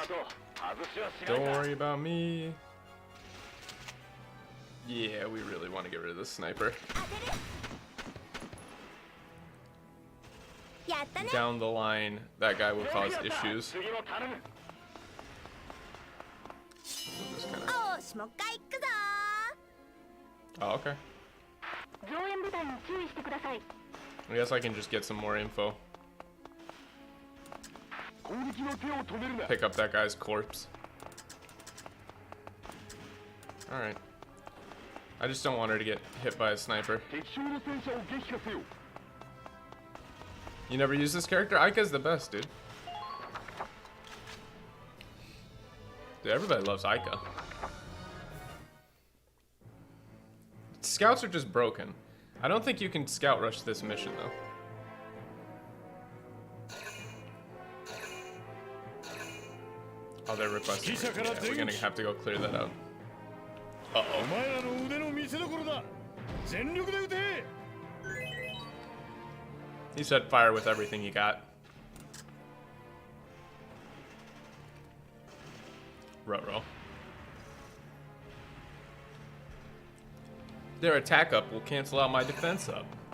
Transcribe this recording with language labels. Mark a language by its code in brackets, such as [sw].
[ja] 的外しはしない [en] Don't [ja] な [en] worry about me. Yeah, we really want to get rid of this sniper. [ja] やったね [en] Down the line, that guy will cause issues. [ja] 次も頼む [en] We'll just kinda... [ja] おーしもう一回行くぞ [en] Oh, okay. [ja] 増援部隊に注意してください [en] I guess I can just get some more info. [ja] 攻撃の手を止めるな [en] Pick up that guy's corpse. Alright. I just don't want her to get hit by a sniper. [ja] 敵将の戦車を撃破せよ [en] You never use this character? Aika's the best, dude. Dude, everybody loves Aika. Scouts are just broken. I don't think you can scout rush this mission, though. Oh, they're requesting. Yeah, we're gonna have to go clear that out. Uh-oh. [ja] お前らの腕の見せ所だ全力で撃て [en] He said fire with everything you got. Ruh-roh. Their attack up will cancel out my defense up.